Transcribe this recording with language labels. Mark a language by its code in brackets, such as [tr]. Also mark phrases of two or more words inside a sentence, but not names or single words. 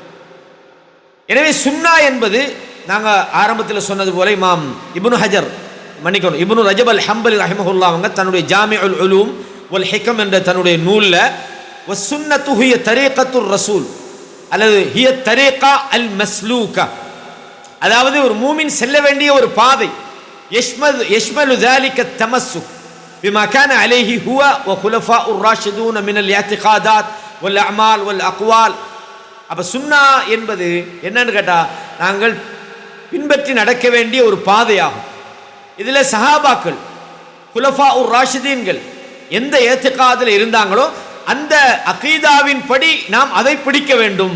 [ta] எனவே சுன்னா என்பது நாங்கள் ஆரம்பத்தில் சொன்னது போல இமாம் இப்னு ஹஜர் மன்னிக்கணும் இப்னு ரஜப் அல் ஹம்பலி ரஹிமஹுல்லா அவங்க தன்னுடைய ஜாமிஉல் உலூம் வல் ஹிகம் என்ற தன்னுடைய நூலில் [ar] والسنة هي طريقة الرسول [ta] அல்லது [ar] هي الطريقة المسلوكة, [ta] அதாவது ஒரு மூமின் செல்ல வேண்டிய ஒரு பாதை, [ar] يشمل ذلك التمسك بما كان عليه هو وخلفاء الراشدون من الاعتقادات والاعمال والاقوال. [ta] அப்ப சுன்னா என்பது என்னன்னு கேட்டா, நாங்கள் பின்பற்றி நடக்க வேண்டிய ஒரு பாதையாகும். இதில் சஹாபாக்கள் குலஃபா உர் ராஷிதீன்கள் எந்த ஏத்திகாதில் இருந்தாங்களோ அந்த அகீதாவின் படி நாம் அதை பிடிக்க வேண்டும்.